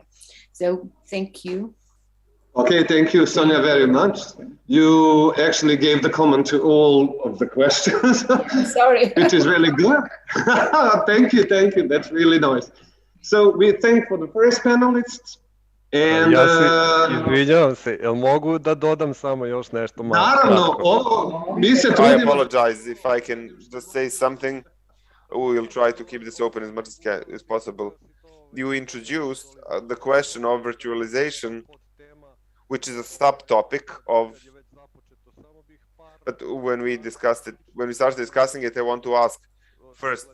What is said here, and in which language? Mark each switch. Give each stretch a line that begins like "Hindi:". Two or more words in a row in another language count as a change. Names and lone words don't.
English: So thank you. Okay, thank you, Sonia, very much. You actually gave the comment to all of the questions. Sorry. Which is really good. Thank you. That's really nice. So we thank for the first panelists. And,
Serbian: ja se izvinjavam se, jel mogu da dodam samo još nešto malo? Naravno, mi se trudimo.
English: I apologize if I can just say something. We will try to keep this open as much as possible. You introduced the question of virtualization, which is a subtopic of. But when we started discussing it, I want to ask first.